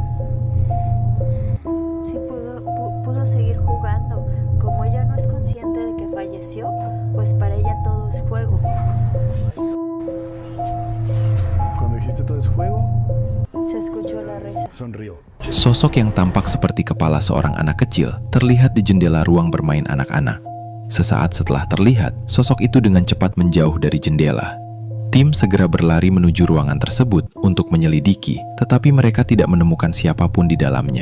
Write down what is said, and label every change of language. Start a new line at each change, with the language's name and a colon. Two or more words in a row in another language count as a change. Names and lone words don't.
Spanish: Sí, pudo seguir jugando. Como ella no es consciente de que falleció, pues para ella todo es juego. Cuando dijiste todo es juego, Se escuchó la risa. sonrió.
Indonesian: Sosok yang tampak seperti kepala seorang anak kecil terlihat di jendela ruang bermain anak-anak. Sesaat setelah terlihat, sosok itu dengan cepat menjauh dari jendela. Tim segera berlari menuju ruangan tersebut untuk menyelidiki, tetapi mereka tidak menemukan siapapun di dalamnya.